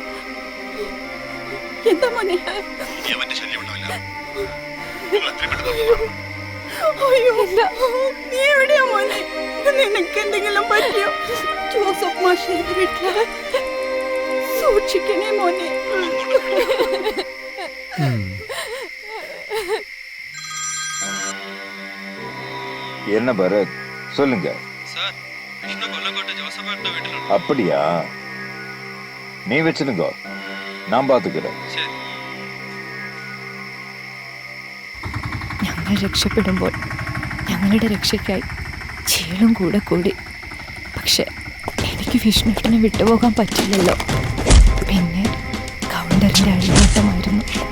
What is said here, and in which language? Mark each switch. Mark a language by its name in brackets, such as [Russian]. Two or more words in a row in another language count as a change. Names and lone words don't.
[Malayalam] എന്താ മോനെ? ഇനി അവന്റെ ശല്യം ഉണ്ടാവില്ല. നിങ്ങൾ എത്രയും പെട്ടെന്ന് അയ്യോ, നീ എവിടെയാ മോനെ? നിനക്ക് എന്തെങ്കിലും പറ്റിയോ? ജോസഫ് മാഷയുടെ വീട്ടില് സൂക്ഷിക്കണേ മോനെ. [Tamil] என்ன பரத், சொல்லுங்க. சார், விஷ்ணு கொல்லங்கோட்டை ஜோசஃபேட்ட வீட்டுல. அப்படியா? நீ வச்சிருங்க, நான் பாத்துக்கிறேன். [Malayalam] ഞങ്ങൾ രക്ഷപ്പെടുമ്പോൾ ഞങ്ങളുടെ രക്ഷയ്ക്കായി ചീളും കൂടെ കൂടി. പക്ഷെ എനിക്ക് വിഷ്ണുവേട്ടനെ വിട്ടുപോകാൻ പറ്റില്ലല്ലോ. പിന്നെ കൗണ്ടറിൻ്റെ അഴിഞ്ഞോട്ടമായിരുന്നു.